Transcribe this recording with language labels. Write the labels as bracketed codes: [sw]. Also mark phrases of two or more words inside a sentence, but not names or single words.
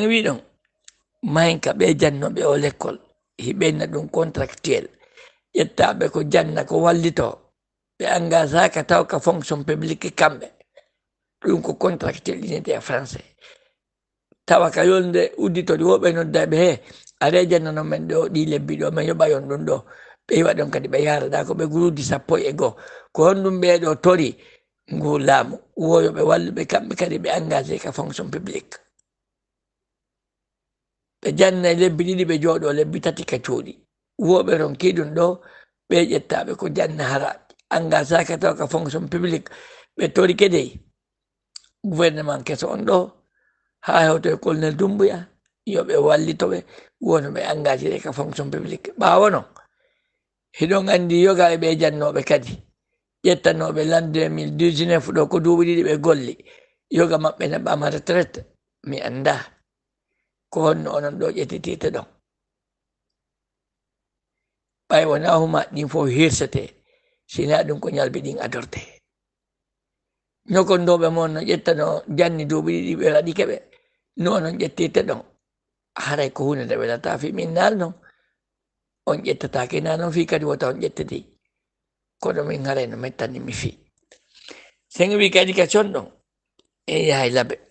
[ff] wi ɗon mahen ka ɓe jannoɓe o l'école hiɓenna ɗum contractuel ƴettaɓe ko janna ko wallito ɓe engasaka taw ka [fr] fonction publique [ff] kamɓe ɗum ko contractuel inete e français tawa ka yolde udditori woɓe noddaɓe he are jannano men ɗo ɗi lebbi ɗo min yoɓa yon ɗum ɗo ɓe yiwa ɗon kadi ɓe yaraɗa ko ɓe gurudi 10 e 1 ko honɗum ɓeɗo tori ngu laamu woyoɓe walluɓe kamɓe kadi ɓe engagé ka [fr] fonction publique [ff] ɓe janna lebbi ɗiɗi ɓe jooɗo lebbi tati ka cuuɗi woɓe ronkiɗum ɗo ɓe ƴettaɓe ko janna hara engagé taw ka [fr] fonction publique [ff] ɓe tori kedey gouvernement keso on ɗo ha hewto e colonel Doumbouya yoɓe wallitoɓe wono ɓe engagé ka [fr] fonction publique [ff] ɓawo non hiɗon andi yoga e ɓe jannoɓe kadi ƴettanoɓe l'an 2019 ɗo ko duuɓi ɗiɗi ɓe golli yoga maɓɓe naɓama retraite mi anda ko honno onon ɗo ƴettitite ɗon ɓay wona huma ɗin fof hirsete sina ɗum ko ñalbi ɗin adorte ñokondoɓe mon no ƴettano janni duuɓi ɗiɗi ɓe waɗi keɓe no onon ƴettite ɗon haray ko hunde nde welata fi min nal non on ƴettatake na noon fi kadi wota on ƴettedi kono min haray no mettani mi fi sen wi kadi ka conɗon en yahay laaɓe